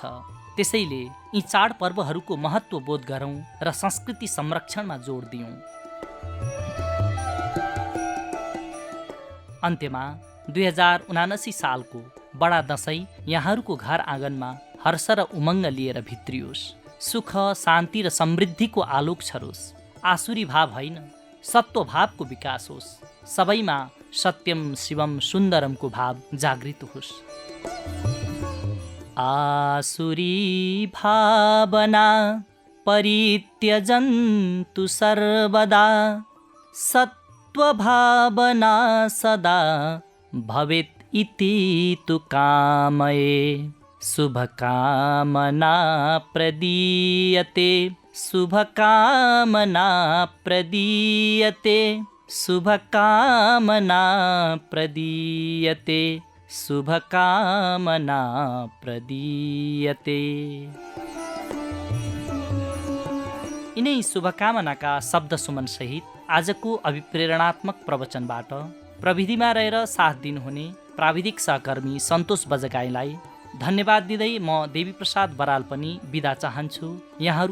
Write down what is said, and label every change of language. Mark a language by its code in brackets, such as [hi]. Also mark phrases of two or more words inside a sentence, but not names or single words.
[ne] त्यसैले यी चाडपर्वहरूको महत्त्व बोध गरौँ र संस्कृति संरक्षणमा जोड दियौँ। अन्त्यमा 2079 सालको बडा दशैं यहाँहरूको घर आँगनमा हर्ष र उमङ्ग लिएर भित्रियोस्। सुख, शान्ति र समृद्धिको आलोक छरोस्। आसुरी भाव होइन, सत्व भावको विकास होस्। सबैमा [sa] सत्यम शिवम सुन्दरमको [ne] भाव जागृत होस्। [sa] आसुरी भावना परित्यजन्तु सर्वदा, सत्वभावना सदा भवेत् इति तु कामये। शुभकामना प्रदीयते, शुभकामना प्रदीयते, शुभकामना प्रदीयते, शुभकामना प्रदीयते। [ne] यिनै शुभकामनाका शब्द सुमन सहित आजको अभिप्रेरणात्मक प्रवचनबाट प्रविधिमा रहेर साथ दिनुहुने प्राविधिक सहकर्मी सन्तोष बजगाईलाई धन्यवाद दिँदै म देवी प्रसाद बराल पनि बिदा चाहन्छु।